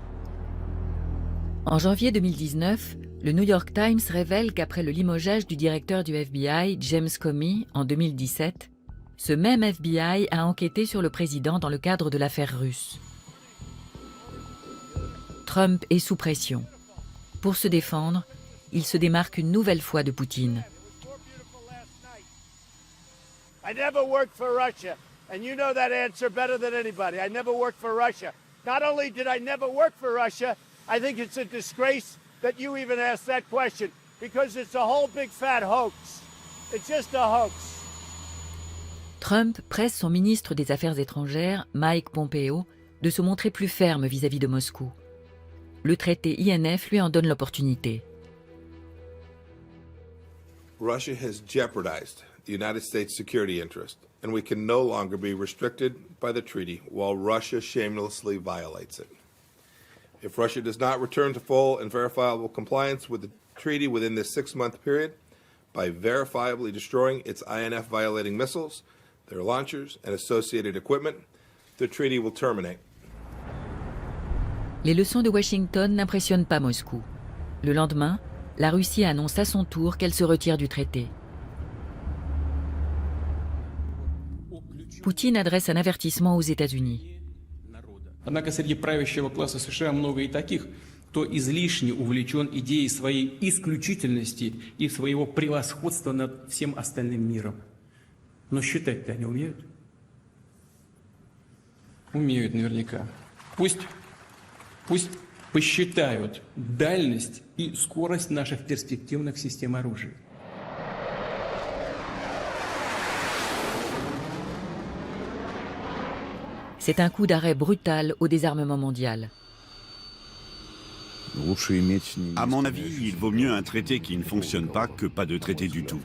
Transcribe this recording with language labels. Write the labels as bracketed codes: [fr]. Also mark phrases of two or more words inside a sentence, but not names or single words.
[fr] En janvier 2019, le New York Times révèle qu'après le limogeage du directeur du FBI, James Comey, en 2017, ce même FBI a enquêté sur le président dans le cadre de l'affaire russe. Trump est sous pression. Pour se défendre, il se démarque une nouvelle fois de Poutine. [en] I never worked for Russia, and you know that answer better than anybody. I never worked for Russia. Not only did I never work for Russia, I think it's a disgrace that you even asked that question, because it's a whole big fat hoax. It's just a hoax. [fr] Trump presse son ministre des Affaires étrangères, Mike Pompeo, de se montrer plus ferme vis-à-vis de Moscou. Le traité INF lui en donne l'opportunité. [en] Russia has jeopardized the United States security interest, and we can no longer be restricted by the treaty while Russia shamelessly violates it. If Russia does not return to full and verifiable compliance with the treaty within this 6-month period, by verifiably destroying its INF-violating missiles, their launchers, and associated equipment, the treaty will terminate. [fr] Les leçons de Washington n'impressionnent pas Moscou. Le lendemain, la Russie annonce à son tour qu'elle se retire du traité. Poutine adresse un avertissement aux États-Unis. [ru] Однако среди правящего класса США много и таких, кто излишне увлечен идеей своей исключительности и своего превосходства над всем остальным миром. Но считать-то они умеют? Умеют наверняка. Пусть посчитают дальность и скорость наших перспективных систем оружия. [fr] C'est un coup d'arrêt brutal au désarmement mondial. À mon avis, il vaut mieux un traité qui ne fonctionne pas que pas de traité du tout.